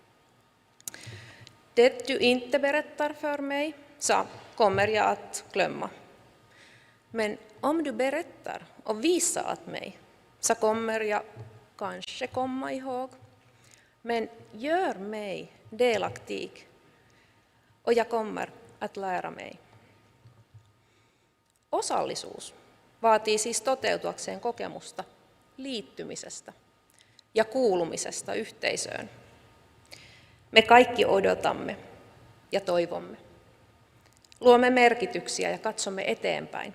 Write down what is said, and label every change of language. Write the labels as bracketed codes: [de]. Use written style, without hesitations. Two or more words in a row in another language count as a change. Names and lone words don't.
[sv] Det du inte berättar för mig, så kommer jag att glömma. Men om du berättar och visar åt mig, så kommer jag kanske komma ihåg. Men gör mig delaktig och jag kommer att lära mig. [fi] Osallisuus vaatii siis toteutuakseen kokemusta liittymisestä ja kuulumisesta yhteisöön. Me kaikki odotamme ja toivomme. Luomme merkityksiä ja katsomme eteenpäin.